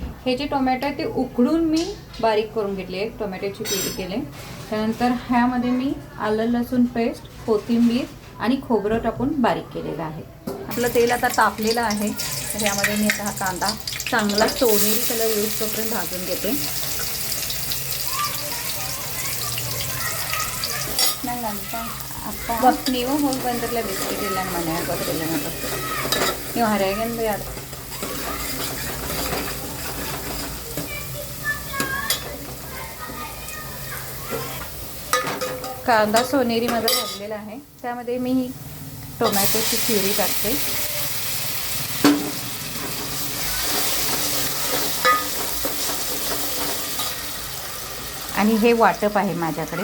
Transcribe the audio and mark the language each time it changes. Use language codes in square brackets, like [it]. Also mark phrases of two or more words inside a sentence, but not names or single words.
[mr] हे जे टोमॅटो आहे ते उकडून मी बारीक करून घेतले आहे. टोमॅटोची प्युरी केले. त्यानंतर ह्यामध्ये मी आलं लसूण पेस्ट, कोथिंबीर आणि खोबरं टाकून बारीक केलेलं आहे. आपलं तेल आता तापलेलं आहे. तर ह्यामध्ये मी आता हा कांदा चांगला सोनेरी कलर यूज तोपर्यंत भाजून घेते. [kn] ಅಪ್ಪ ನೀವು ಹೋಗಿ ಬಂದಿರಲ್ಲ ಬಿಸ್ಕಿಟ್ ಇಲ್ಲ ಮನ್ಯಾಗ ಗೊತ್ತಿಲ್ಲ ನೀವು ಹರಿಯಾಗಿಂದ ಯಾರು [mr] कांदा सोनेरीमध्ये भाजलेला आहे. त्यामध्ये मी टोमॅटोची प्युरी टाकते. आणि हे वाटप आहे माझ्याकडे.